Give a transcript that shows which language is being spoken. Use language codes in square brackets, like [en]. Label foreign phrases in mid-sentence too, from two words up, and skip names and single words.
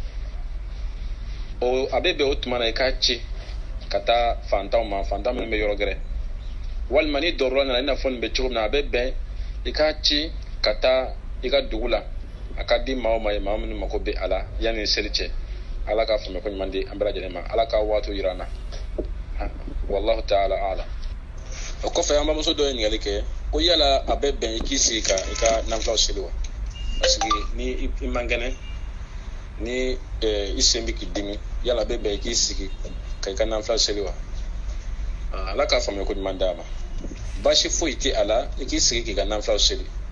[bm] a bɛ bɛn o tuma na i k'a ci ka taa fantanw ma fantan minnu bɛ yɔrɔ gɛrɛ walima ni dɔrɔla nana i n'a fɔ nin bɛ cogo min na a bɛ bɛn i k'a ci ka taa i ka dugu la a ka di maa o maa ye maa minnu mako bɛ a la yanni seli cɛ ala k'a faamuya ko ɲuman di an bɛɛ lajɛlen ma ala k'a waatiw yira an na [ar] والله تعالى أعلم [bm] o kɔfɛ an bamuso dɔ ye ɲininkali kɛ ko yala a bɛ bɛn i k'i sigi ka i ka nafilaw seli wa [fr] parce que [bm] ni i man kɛnɛ ni i sen bɛ k'i dimi yala a bɛ bɛn i k'i sigi ka i ka nafilaw seli wa ala k'a faamuya ko ɲuman d'a ma baasi foyi tɛ a la i k'i sigi k'i ka nafilaw seli